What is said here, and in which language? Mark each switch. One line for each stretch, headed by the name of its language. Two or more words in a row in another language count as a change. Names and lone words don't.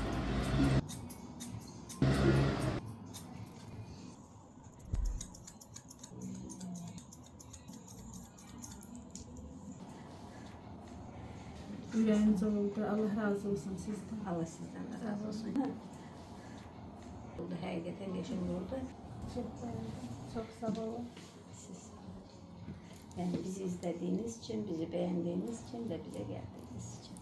Azerbaijani: Ürəyiniz oldu. Allah razı olsun sizdən. Allah sizdən də razı olsun. Oldu, həqiqətən qəşəng oldu.
Turkish: Çox beğendim. Çok sağ olun. Siz yani bizi izlediğiniz için, bizi beğendiğiniz için ve bize geldiğiniz için.